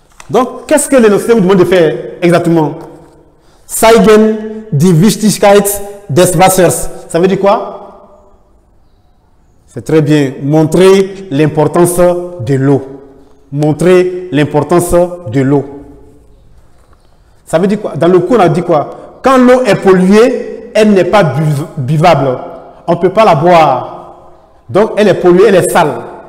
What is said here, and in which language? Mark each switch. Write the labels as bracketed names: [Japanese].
[French] Donc, qu'est-ce que l'énoncé vous demande de faire exactement? [German] Zeigen die Wichtigkeit des Wassers. [French] Ça veut dire quoi? C'est très bien. Montrer l'importance de l'eau. Montrer l'importance de l'eau. Ça veut dire quoi? Dans le cours, on a dit quoi? Quand l'eau est polluée, elle n'est pas buvable. On ne peut pas la boire. Donc, elle est polluée, elle est sale.